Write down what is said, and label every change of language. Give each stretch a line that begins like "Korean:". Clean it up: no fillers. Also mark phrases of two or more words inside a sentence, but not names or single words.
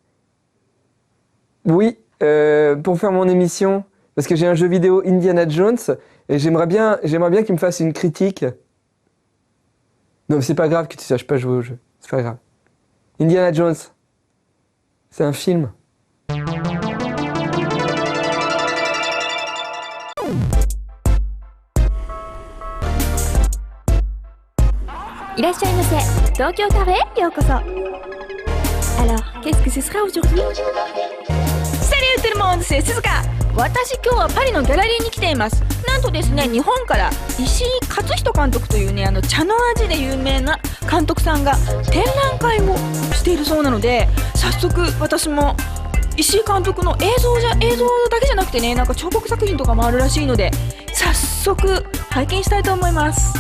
French: Oui, pour faire mon émission. Parce que j'ai un jeu vidéo Indiana Jones et j'aimerais bien qu'il me fasse une critique. Non, mais c'est pas grave que tu saches pas jouer au jeu. C'est pas grave. Indiana Jones. C'est un film.
Japanese: いらっしゃいませ。東京カフェへようこそ。
French: Alors, qu'est-ce que ce sera aujourd'hui? Salut tout le monde, c'est Suzuka。
Japanese: 私今日はパリのギャラリーに来ています。なんとですね、日本から石井勝人監督というね、茶の味で有名な監督さんが展覧会をしているそうなので、早速私も石井監督の映像だけじゃなくてね、なんか彫刻作品とかもあるらしいので、早速拝見したいと思います。